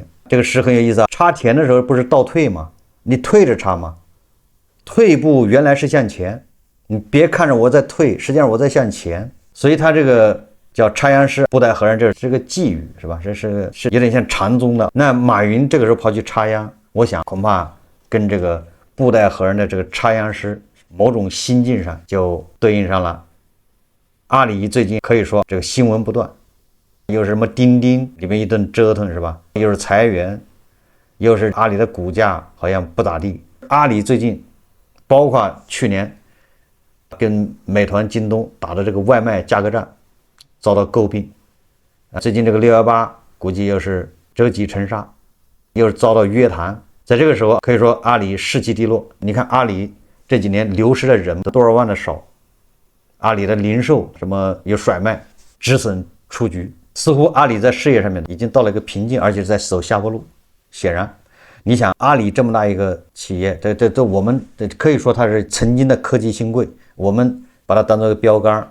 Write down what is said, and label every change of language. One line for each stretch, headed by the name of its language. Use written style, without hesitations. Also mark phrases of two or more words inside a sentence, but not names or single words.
Chinese: 這個詩很有意思啊，插田的時候不是倒退嗎？你退着插嗎？退步原來是向前，你別看着我在退，實際上我在向前。所以他這個叫插秧詩，布袋和尚這是個寄語，是吧？是有點像禪宗的。那馬雲這個時候跑去插秧，我想恐怕跟這個布袋和尚的這個插秧詩某種心境上就對應上了。阿里最近可以說這個新聞不斷，又是什麼钉釘裡面一頓折騰，是吧？又是裁員，又是阿里的股價好像不咋地。阿里最近包括去年跟美团、京東打的這個外賣價格戰遭到詬病，最近這個618估計又是折戟沉沙，又是遭到約談。在這個時候可以說阿里士氣低落。你看阿里這幾年流失的人多少萬的少，阿里的零售什麼有甩卖，止损出局，似乎阿里在事業上面已經到了一個瓶頸，而且在走下坡路。显然你想阿里這麼大一個企業，這我們可以說它是曾經的科技新貴，我們把它當做一個標杆。